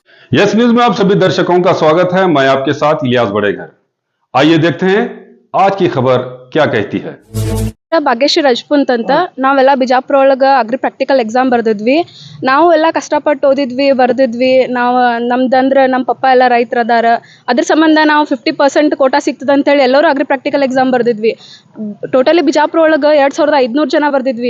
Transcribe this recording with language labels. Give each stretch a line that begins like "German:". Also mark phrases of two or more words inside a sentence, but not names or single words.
Hindi: यस न्यूज में आप सभी दर्शकों का स्वागत है। मैं आपके साथ इलियास बड़ेघर। आइए देखते हैं आज की खबर क्या कहती है।
Kannada: ಭಾಗ್ಯಶ್ರೀ ರಜಪೂತ್ ಅಂತ ನಾವೆಲ್ಲ ಬಿಜಾಪುರ ಒಳಗೆ
English: agri practical exam
Kannada: ಬರ್ದಿದ್ವಿ. ನಾವು ಎಲ್ಲ ಕಷ್ಟಪಟ್ಟು ಓದಿದ್ವಿ ಬರ್ದಿದ್ವಿ. ನಾವು ನಮ್ದಂದ್ರೆ ನಮ್ಮ ಪಪ್ಪ ಎಲ್ಲ ರೈತರದಾರ, ಅದ್ರ ಸಂಬಂಧ ನಾವು 50% ಕೋಟಾ ಸಿಗ್ತದೆ ಅಂತೇಳಿ ಎಲ್ಲರೂ
English: agri practical exam
Kannada: ಬರ್ದಿದ್ವಿ. ಟೋಟಲಿ ಬಿಜಾಪುರ ಒಳಗೆ 2500 ಜನ ಬರ್ದಿದ್ವಿ.